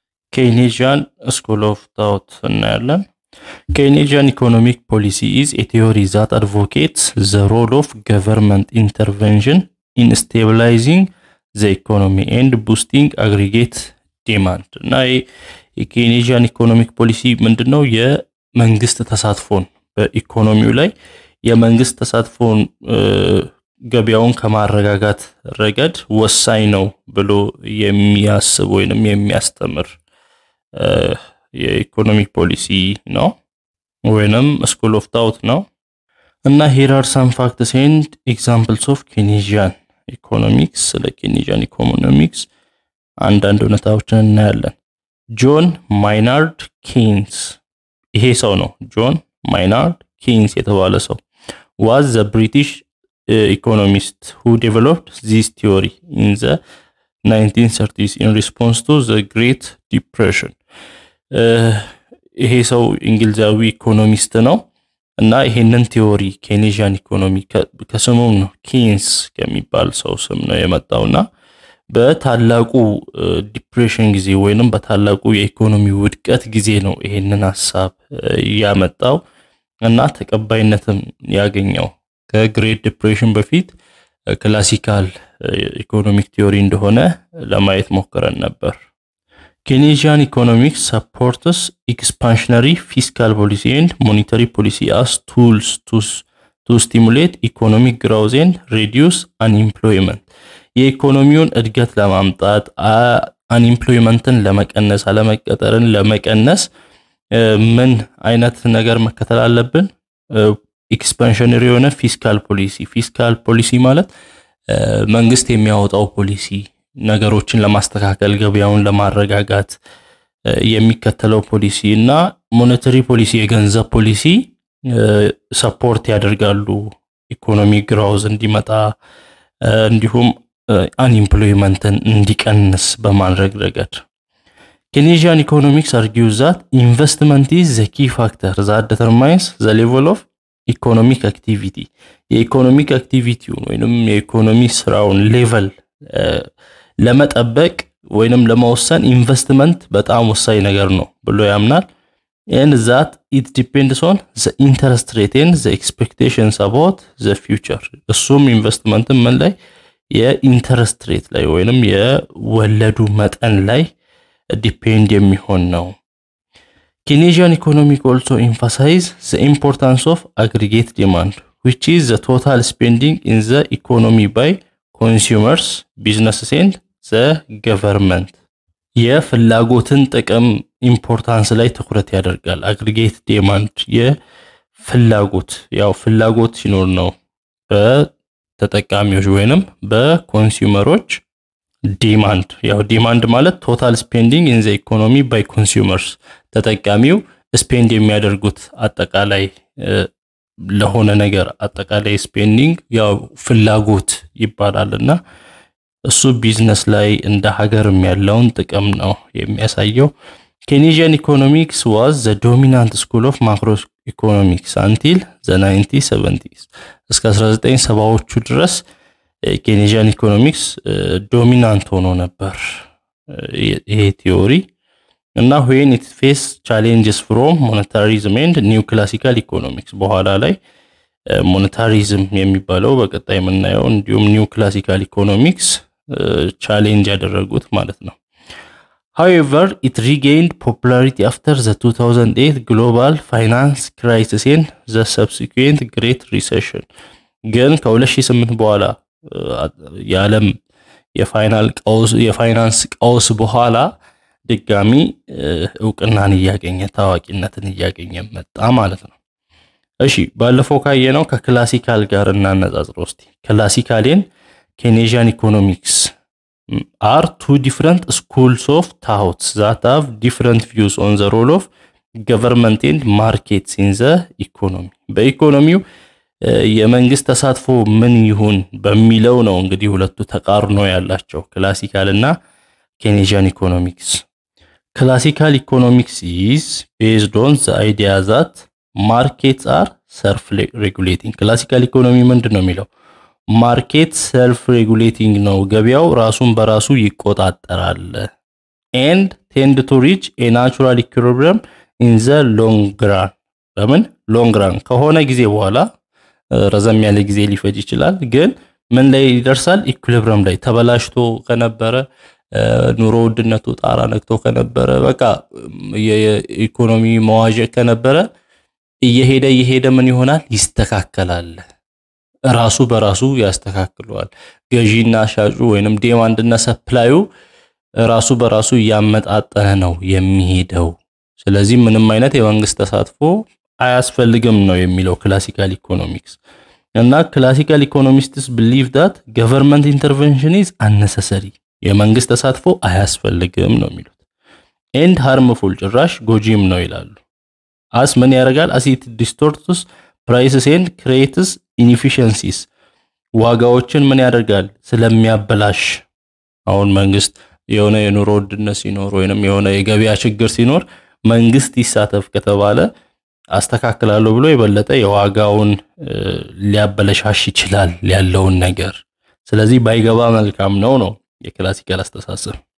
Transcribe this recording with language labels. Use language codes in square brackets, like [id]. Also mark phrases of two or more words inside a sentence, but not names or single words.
[en] Keynesian School of Thought እናያለን። Keynesian economic policy is a theory that advocates the role of government intervention in stabilizing the economy and boosting aggregate demand. [am] እና የኬኔጂያን ኢኮኖሚክ ፖሊሲ ምንድነው? የመንግስት ተሳትፎን በኢኮኖሚው ላይ የመንግስት ተሳትፎን ገበያውን ከማረጋጋት ረገድ ወሳኝ ነው ብሎ የሚያስብ ወይንም የሚያስተምር የኢኮኖሚክ ፖሊሲ ነው ወይንም [en] school of thought [am] ነው። እና [en] here are some facts and examples of Keynesian economics. [am] ለኬኔጂያን ኢኮኖሚክስ አንዳንድ እውነታዎችን እናያለን። ጆን ማይናርድ ኬንስ ይሄ ሰው ነው። ጆን ማይናርድ ኬንስ የተባለ ሰው [en] was the British economist who developed this theory in the 1930s in response to the Great Depression. [am] ይሄ ሰው እንግሊዛዊ ኢኮኖሚስት ነው እና ይሄንን ቲዮሪ [en] Keynesian economy [am] ከስሙ ነው ኬንስ ከሚባል ሰው ስም ነው የመጣውና በታላቁ ዲፕሬሽን ጊዜ ወይንም በታላቁ የኢኮኖሚ ውድቀት ጊዜ ነው ይሄንን ሐሳብ ያመጣው እና ተቀባይነትም ያገኘው። ከግሬት ዲፕሬሽን በፊት ክላሲካል ኢኮኖሚክ ቲዮሪ እንደሆነ ለማየት ሞክረን ነበር። [en] Keynesian economics supports expansionary fiscal policy and monetary policy as tools to stimulate economic growth and reduce unemployment. [am] የኢኮኖሚውን እድገት ለማምጣት unemploymentን ለመቀነስ አለመቀጠርን ለመቀነስ ምን አይነት ነገር መከተል አለብን? expansionary የሆነ [en] fiscal policy [am] ማለት መንግስት የሚያወጣው ፖሊሲ ነገሮችን ለማስተካከል ገበያውን ለማረጋጋት የሚከተለው ፖሊሲ እና ሞኔታሪ ፖሊሲ የገንዘብ ፖሊሲ ሰፖርት ያደርጋሉ [en] economy growth [am] እንዲመጣ እንዲሁም unemploymentን እንዲቀንስ በማድረግ ረገድ። [en] Keynesian economics argues that investment is the key factor that determines the level of economic activity. [am] የኢኮኖሚክ አክቲቪቲ ወይንም የኢኮኖሚ ስራውን ሌቨል ለመጠበቅ ወይንም ለማወሰን ኢንቨስትመንት በጣም ወሳኝ ነገር ነው ብሎ ያምናል። [en] and that it depends on the interest rate and the expectations about the future. [am] እሱም ኢንቨስትመንት ምን ላይ የኢንተረስት ሬት ላይ ወይንም የወለዱ መጠን ላይ ዲፔንድ የሚሆን ነው። [en] Keynesian economics also emphasize the importance of aggregate demand, which is the total spending in the economy by consumers, businesses and the government. [am] የፍላጎትን ጥቅም ኢምፖርታንስ ላይ ትኩረት ያደርጋል። [en] aggregate demand [am] የፍላጎት ያው ፍላጎት ሲኖር ነው በተጠቃሚዎች ወይንም በኮንሱመሮች ዲማንድ ያው ዲማንድ ማለት [en] total spending in the economy by consumers [am] ተጠቃሚው ስፔንድ የሚያደርጉት አጠቃላይ ለሆነ ነገር አጠቃላይ ስፔንዲንግ ያው ፍላጎት ይባላልና እሱ ቢዝነስ ላይ እንደ ሀገርም ያለውን ጥቅም ነው የሚያሳየው። [en] Keynesian economics was the dominant school of macroeconomics until the 1970s. [am] እስከ 1970ዎቹ ድረስ [en] Keynesian economics dominant [am] ሆኖ ነበር ይሄ ቲዮሪ እና when [en] it faced challenges from monetarism and new classical economics [am] በኋላ ላይ [en] monetarism [am] የሚባለው በቀጣይ የምናየው እንዲሁም [en] new classical economics [am] ቻሌንጅ ያደረጉት ማለት ነው። [en] However, it regained popularity after the 2008 global finance crisis and the subsequent Great Recession. [am] ግን ከ2008 በኋላ የዓለም የፋይናንስ ቀውስ በኋላ ድጋሚ እውቅናን ያገኘ ታዋቂነትን ያገኘ መጣ ማለት ነው። እሺ ባለፈው ካየነው ከክላሲካል ጋር እናነጻጽረው እስቲ። ክላሲካልን [en] Keynesian economics are two different schools of thought that have different views on the role of government and markets in the economy. [am] በኢኮኖሚው የመንግስት ተሳትፎ ምን ይሁን በሚለው ነው እንግዲህ ሁለቱ ተቃርኖ ያላቸው ክላሲካል እና [en] Keynesian economics. Classical economics is based on the idea that markets are self-regulating. Classical economy [am] ምንድነው የሚለው ማርኬት [en] self regulating [am] ነው ገበያው ራሱን በራሱ ይቆጣጠራል [en] and tend to reach a natural equilibrium in the long run [am] ለምን [en] long run [am] ከሆነ ጊዜ በኋላ ረዘም ያለ ጊዜ ሊፈጅ ይችላል ግን ምን ላይ ይደርሳል ኢኩሊብሪየም ላይ ተበላሽቶ ከነበረ ኑሮ ውድነቱ ጣራ ነክቶ ከነበረ በቃ የኢኮኖሚ መዋዠቅ ከነበረ እየሄደ ምን ይሆናል ይስተካከላል ራሱ በራሱ ያስተካክለዋል ገዢና ሻጩ ወይንም ዲማንድ እና ሰፕላዩ ራሱ በራሱ ያመጣጠነ ነው የሚሄደው ስለዚህ ምንም አይነት የመንግስት ተሳትፎ አያስፈልግም ነው የሚለው ክላሲካል ኢኮኖሚክስ እና [en] classical economists believe that government intervention is unnecessary [am] የመንግስት ተሳትፎ አያስፈልግም ነው የሚሉት [en] and harmful [am] ጭራሽ ጎጂም ነው ይላሉ as ምን ያደርጋል [en] as it distorts prices and creates inefficiencies [am] ዋጋዎችን ምን ያደርጋል ስለሚያበላሽ አሁን መንግስት የሆነ የኑሮ ውድነት ሲኖር ወይንም የሆነ የገበያ ችግር ሲኖር መንግስት ይሳተፍ ከተባለ አስተካክላለሁ ብሎ የበለጠ የዋጋውን ሊያበላሽ ይችላል ያለውን ነገር ስለዚህ ባይገባ መልካም ነው የክላሲካል አስተሳሰብ